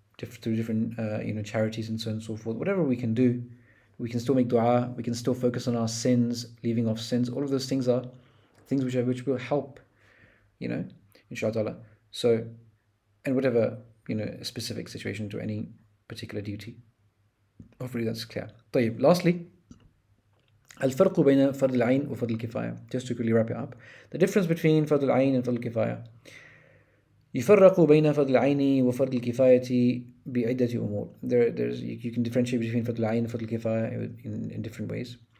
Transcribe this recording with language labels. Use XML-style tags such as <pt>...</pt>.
<en>through different charities and so on and so forth. Whatever we can do, we can still make dua, we can still focus on our sins, leaving off sins. All of those things are things which will help, inshallah. So, and whatever, specific situation to any particular duty. Hopefully that's clear.</en> <ar>طيب,</ar> <en>lastly,</en> <ar>الفرق بين فرض العين وفرض الكفاية.</ar> <en>Just to quickly wrap it up. The difference between</en> <ar>فرض العين</ar> <en>and</en> <ar>فرض الكفاية. يفرق بين فرض العين وفرض الكفاية بعدة أمور.</ar> <en>You can differentiate between</en> <ar>فرض العين</ar> <en>and</en> <ar>فرض الكفاية</ar> <en>in different ways.</en>